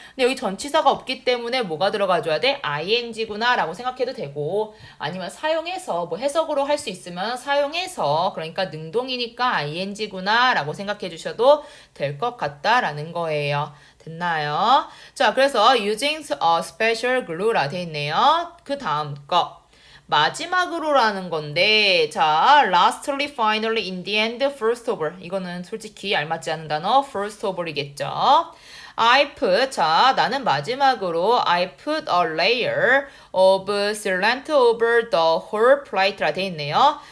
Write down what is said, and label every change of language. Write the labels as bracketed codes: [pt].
[ko] 근데 여기 전치사가 없기 때문에 뭐가 들어가줘야 돼? ing구나 라고 생각해도 되고 아니면 사용해서 뭐 해석으로 할 수 있으면 사용해서 그러니까 능동이니까 ing구나 라고 생각해 주셔도 될 것 같다라는 거예요. 됐나요? 자, 그래서 [en] using special glue [ko] 라 돼 있네요. 그 다음 거. 마지막으로라는 건데, 자, lastly, finally, in the end, first of all. 이거는 솔직히 알맞지 않은 단어, first of all이겠죠. [en] I put, 자, [ko] 나는 마지막으로 [en] I put a layer of sealant over the whole plate라 돼 있네요.